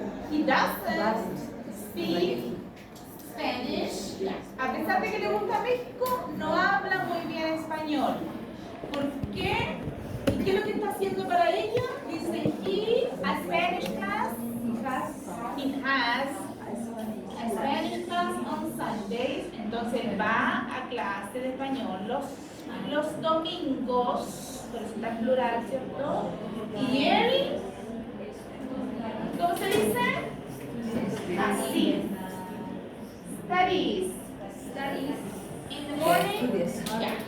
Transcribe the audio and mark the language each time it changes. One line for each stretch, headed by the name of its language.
English: He doesn't speak Spanish.
Spanish: A pesar de que le gusta México, no habla muy bien español. ¿Por qué? ¿Y qué es lo que está haciendo para ella? Dice,
English: he a Spanish class. He has a Spanish class on Sundays.
Spanish: Entonces va a clase de español los domingos. Por eso está en plural, ¿cierto? Y él, ¿cómo se dice? Así.
English: Studies in the morning. Ya.